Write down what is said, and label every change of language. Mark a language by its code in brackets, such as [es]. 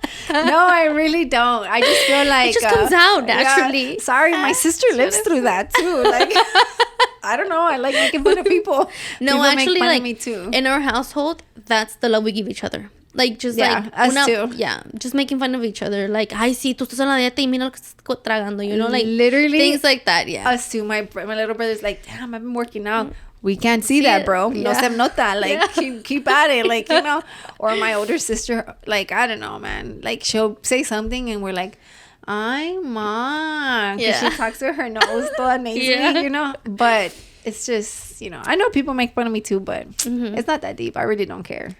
[en] No, I really don't. I just feel like it just comes out naturally. Yeah, sorry, my sister lives through that too. Like, I don't know. I like making fun of people. No, people actually, make fun like of me too. In our household, that's the love we give each other. Like, just yeah, like us too. Yeah, just making fun of each other. Like, [es] ay, sí, tú estás en la dieta y mira lo que estás tragando. [en] You know, like literally things like that. Yeah, us too. My little brother's like, damn, I've been working out. We can't see that, bro. Yeah. [es] No se nota. [en] Like, keep at it. Like, you know. Or my older sister, like, I don't know, man. Like, she'll say something and we're like, [es] ay, ma. [en] Because she talks with her nose [es] toda [en] nasally, you know. But it's just, you know, I know people make fun of me too, but it's not that deep. I really don't care.